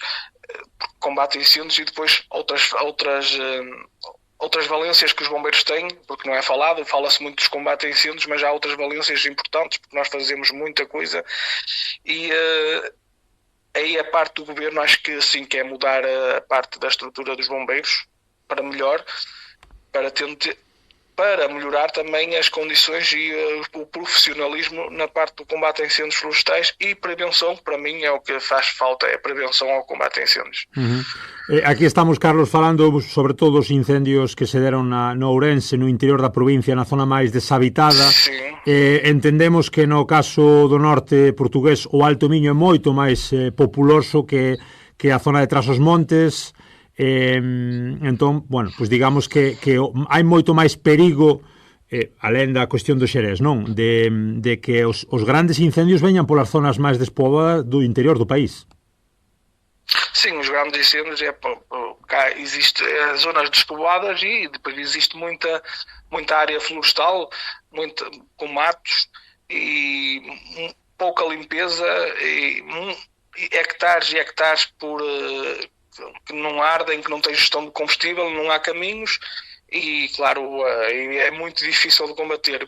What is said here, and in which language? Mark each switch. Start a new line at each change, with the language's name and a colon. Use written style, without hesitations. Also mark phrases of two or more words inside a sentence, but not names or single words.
Portuguese: Combate a incêndios e depois outras valências que os bombeiros têm, porque não é falado, fala-se muito dos combates a incêndios, mas há outras valências importantes, porque nós fazemos muita coisa e aí a parte do governo acho que sim, quer mudar a parte da estrutura dos bombeiros para melhor, para para melhorar também as condições e o profissionalismo na parte do combate a incêndios florestais e prevenção. Para mim é o que faz falta, é a prevenção ao combate a incêndios.
Galician: Aquí estamos, Carlos, falando sobre todo os incendios que se deron no Ourense, no interior da provincia, na zona máis deshabitada. Entendemos que no caso do norte portugués o Alto Miño é moito máis populoso que a zona de Trás-os-Montes. Entón, bueno, pois digamos que hai moito máis perigo, alén da cuestión do Xerés, non? De que os grandes incendios veñan polas zonas máis despoboadas do interior do país.
Portuguese: Sim, os grandes incêndios cá existe zonas despovoadas e depois existe muita área florestal, com matos e pouca limpeza e hectares e hectares que não ardem, que não têm gestão de combustível, não há caminhos e, claro, é muito difícil de combater.